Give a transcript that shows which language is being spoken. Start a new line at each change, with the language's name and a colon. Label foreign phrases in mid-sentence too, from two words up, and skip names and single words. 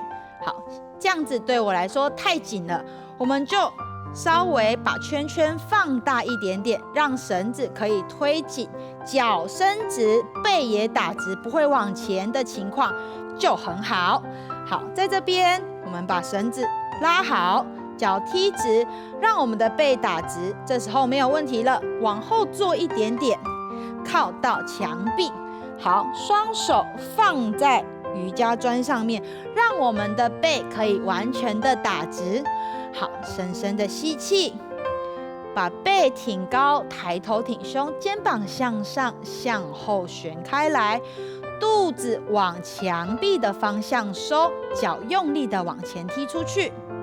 Chinese: 好，這樣子對我來說太緊了，我們就稍微把圈圈放大一點點，讓繩子可以推緊，腳伸直，背也打直，不會往前的情況就很好。好，在這邊我們把繩子拉好，腳踢直，讓我們的背打直，這時候沒有問題了。往後坐一點點，靠到牆壁。好，雙手放在瑜伽磚上面，讓我們的背可以完全的打直。好，深深的吸氣，把背挺高，抬頭挺胸，肩膀向上向後旋開來，肚子往牆壁的方向收，腳用力的往前踢出去。